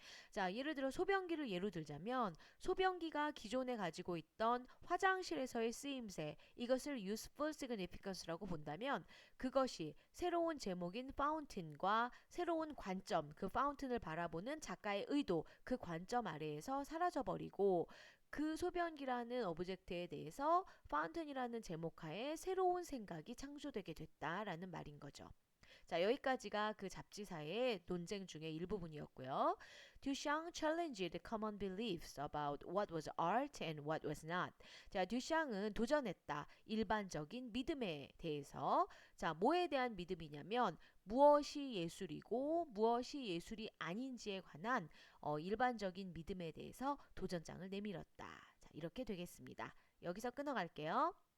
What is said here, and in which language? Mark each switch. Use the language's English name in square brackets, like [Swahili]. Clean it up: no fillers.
[Korean] 자, 예를 들어 소변기를 예로 들자면 소변기가 기존에 가지고 있던 화장실에서의 쓰임새 이것을 [English] useful significance [Korean] 라고 본다면 그것이 새로운 제목인 fountain과 새로운 관점 그 fountain을 바라보는 작가의 의도 그 관점 아래에서 사라져버리고 그 소변기라는 오브젝트에 대해서 fountain이라는 제목 하에 새로운 생각이 창조되게 됐다라는 말인 거죠. 자, 여기까지가 그 잡지사의 논쟁 중의 일부분이었고요. [English] Duchamp challenged common beliefs about what was art and what was not. [Korean] 자, 듀샹은 도전했다. 일반적인 믿음에 대해서. 자, 뭐에 대한 믿음이냐면 무엇이 예술이고 무엇이 예술이 아닌지에 관한 일반적인 믿음에 대해서 도전장을 내밀었다. 자, 이렇게 되겠습니다. 여기서 끊어갈게요.